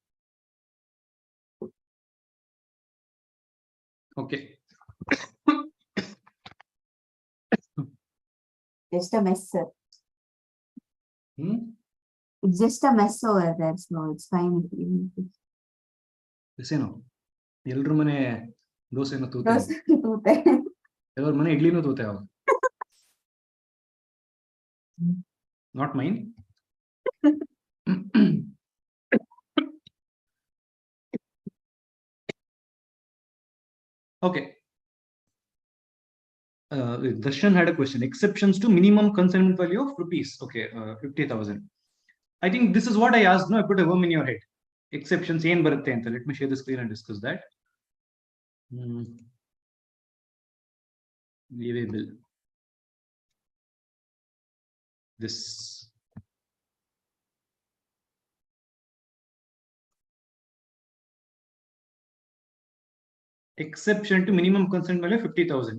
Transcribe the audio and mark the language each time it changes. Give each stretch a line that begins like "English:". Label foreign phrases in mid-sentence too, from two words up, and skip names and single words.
English: Okay. Just a mess, sir. Hmm? It's just a mess over there, so it's fine. Listen,
Kannada: ಎಲ್ರ ಮನೆ ದೋಸೆನ ತೂತೆ ತೂತೆ. ಎಲ್ಲರ ಮನೆ ಇಡ್ಲಿನೂ ತೂತೆ ಅವಾಗ.
English: Not mine. Okay. Darshan had a question. Exceptions to minimum consignment value of rupees. Okay, 50,000. I think this is what I asked. No, I put a worm in your head.
Kannada: Exceptions ಏನ್ ಬರುತ್ತೆ ಅಂತ.
English: Let me share the screen and discuss that. Viewable. This. Exception to minimum consignment value 50,000.